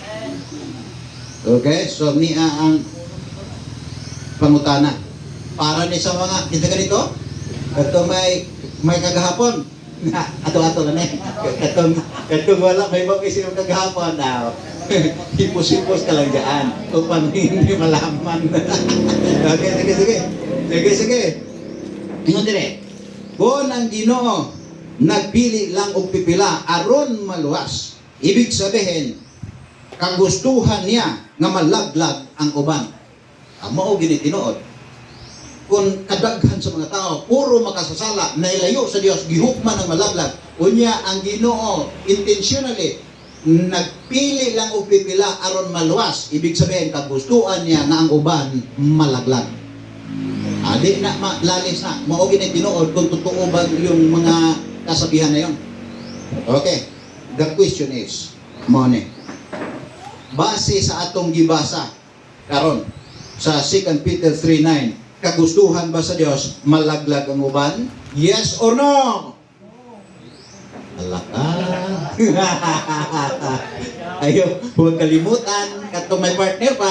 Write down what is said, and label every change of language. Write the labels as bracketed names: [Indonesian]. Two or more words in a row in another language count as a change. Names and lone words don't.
[Cebuano] Okay? So niya ang pangutana. Para ni sa mga kita ganito, kato may kagahapon. Ato-ato na ni. Katong wala may mag-isip kagahapon na. Hipos-hipos ka lang [Filipino] dyan. Upang hindi malaman. [Cebuano] Okay, sige. Ingon dire. Kung ang Ginoo nagpili lang og pipila aron maluwas, [Filipino] ibig sabihin kagustuhan [Cebuano] niya nga malaglag ang uban. Mao gini tinuod. Kung kadaghan sa mga tao puro makasasala, nailayo sa Dios, gihukman ang malaglag. Unya ang Ginoo intentionally nagpili lang og pipila aron maluwas, [Filipino] ibig sabihin kagustuhan [Cebuano] niya na ang uban malaglag. Di na lalis na. Mao gini tinuod kung [Filipino] totoo ba yung mga kasabihan na yon. [English] Okay. The question is, money. [Cebuano] Base sa atong gibasa karon sa 2 Peter 3:9, kagustuhan ba sa Dios malaglag ang uban? [English] Yes or no? Alaka. [Filipino] Ayo, huwag kalimutan katong may partner pa.